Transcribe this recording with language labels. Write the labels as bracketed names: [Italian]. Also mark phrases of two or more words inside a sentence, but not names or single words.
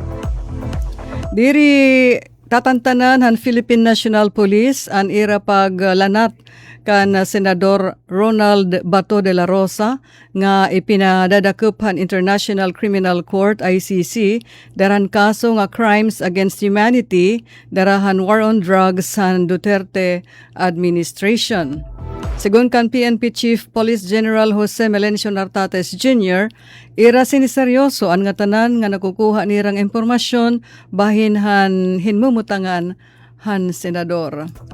[Waray] Diri tatantanan han Philippine National Police an ira paglanat kan Senador Ronald Bato de la Rosa nga ipinadadakop han International Criminal Court ICC daran kaso nga [English] crimes against humanity [Waray] darahan [English] war on drugs [Waray] han Duterte administration. Sigun kan PNP Chief Police General Jose Melencio Nartates Jr., ira siniseryoso ang nga tanan nga nakukuha nirang impormasyon bahin han hinmumutangan han senador.